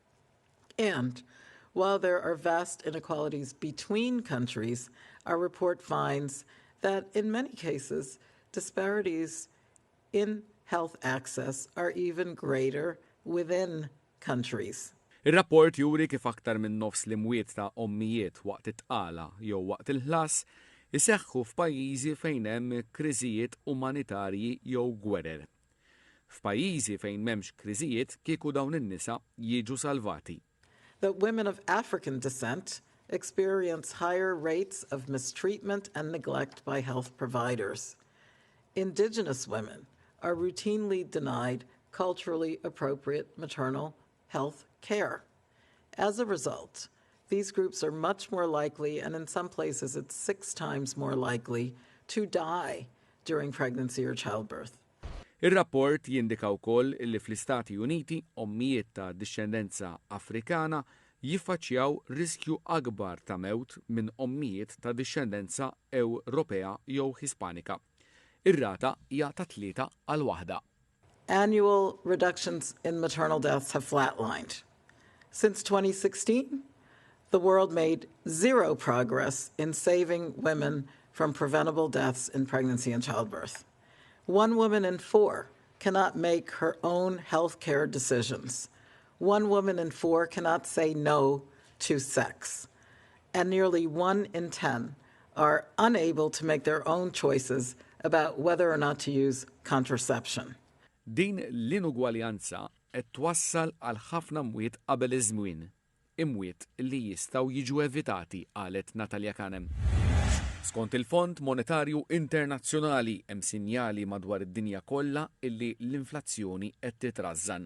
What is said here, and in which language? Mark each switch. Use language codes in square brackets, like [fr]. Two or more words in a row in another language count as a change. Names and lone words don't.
[en] And while there are vast inequalities between countries, our report finds that in many cases, disparities in health access are even greater within countries. [mt] Ir-rapport juri kif aktar minn nofs l-imwiet ta' ommijiet waqt it-tqala jew waqt il-ħlas iseħħu f'pajjiżi fejn hemm kriżijiet umanitarji jew gwerer. F'pajjiżi fejn m'hemmx kriżijiet kieku dawn in-nisa jiġu salvati. [en] That women of African descent experience higher rates of mistreatment and neglect by health providers. Indigenous women are routinely denied culturally appropriate maternal health care. As a result, these groups are much more likely, and in some places it's 6 times more likely, to die during pregnancy or childbirth. [mt] Ir-rapport jindika wkoll li fl-Istati Uniti ommijiet ta' dixxendenza Afrikana jiffaċċjaw riskju akbar ta' mewt minn ommijiet ta' dixxendenza Ewropea jew Hispanika. Ir-rata hija ta' 3 għal waħda. [en] Annual reductions in maternal deaths have flatlined. Since 2016, the world made zero progress in saving women from preventable deaths in pregnancy and childbirth. 1 woman in 4 cannot make her own health care decisions. 1 woman in 4 cannot say no to sex. And nearly 1 in 10 are unable to make their own choices about whether or not to use contraception. [mt] Din l-inugwaljanza qed twassal għal ħafna mwiet qabel iż-żmien. Imwiet li jistgħu jiġu evitati qalet Natalja Kanem. Skont il-Fond Monetarju Internazzjonali hemm sinjali madwar id-dinja kollha illi l-inflazzjoni qed titrażżan.